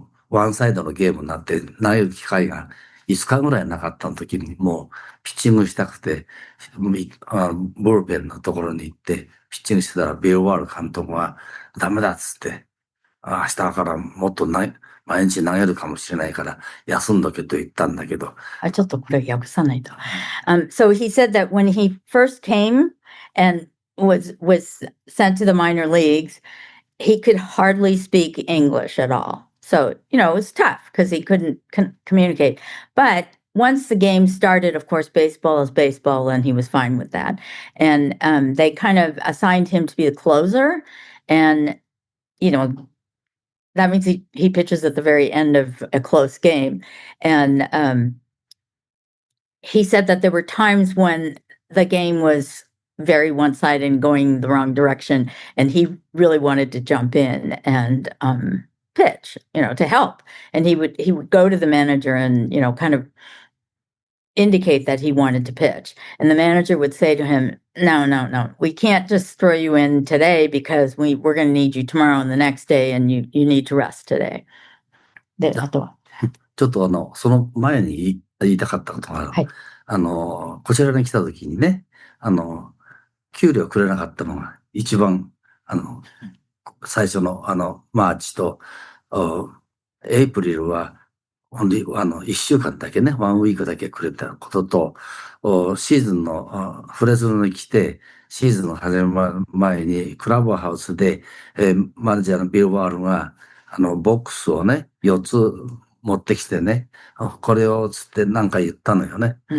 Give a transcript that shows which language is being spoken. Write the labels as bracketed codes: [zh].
[ja] ワンサイドのゲームになって、投げる機会が5日ぐらいなかった時に、もう、ピッチングしたくて、ブルペンのところに行って、ピッチングしてたら、ビル・ワール監督が、ダメだっつって、明日からもっと毎日投げるかもしれないから、休んどけと言ったんだけど。ちょっとこれ訳さないと。 [en] So he said that when he first came and was sent to the minor leagues, he could hardly speak English at all. So, it was tough because he couldn't communicate. But once the game started, of course, baseball is baseball, and he was fine with that. And they kind of assigned him to be the closer. And, that means he pitches at the very end of a close game. And he said that there were times when the game was very one-sided and going the wrong direction, and he really wanted to jump in and pitch, to help. And he would go to the manager and kind of indicate that he wanted to pitch. And the manager would say to him, no, we can't just throw you in today because we're going to need you tomorrow and the next day, and you need to rest today. [ja] で、あとは。ちょっとその前に言いたかったことがある。はい。こちらに来た時にね、給料くれなかったのが一番、最初のマーチと、エイプリルは、一週間だけね、ワンウィークだけくれたことと、シーズンの、フレズノに来て、シーズンの始まる前に、クラブハウスで、マネージャーのビル・ワールが、ボックスをね、4つ持ってきてね、これをつって何か言ったのよね。